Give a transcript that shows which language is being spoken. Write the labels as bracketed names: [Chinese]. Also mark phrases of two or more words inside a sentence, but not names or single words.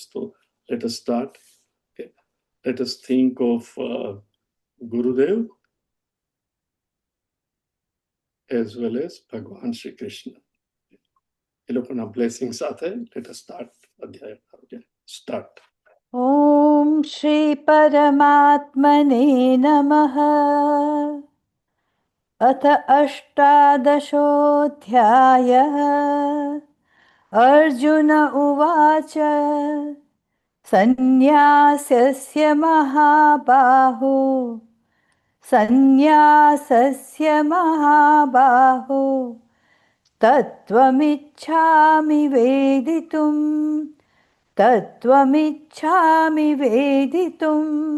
[English] તો let us start. let us think of ગુરુદેવ as well as ભગવાન શ્રી કૃષ્ણ. [Gujarati] એ લોકોના બ્લેસિંગ સાથે [English] let us start [Gujarati] અધ્યાય. સ્ટાર્ટ. [Sanskrit] ॐ श्रीपरमात्मने नमः। अथ 18दशोऽध्यायः। अर्जुन उवाच सन्न्यासस्य महाबाहो तत्त्वमिच्छामि वेदितुम् तत्त्वमिच्छामि वेदितुम्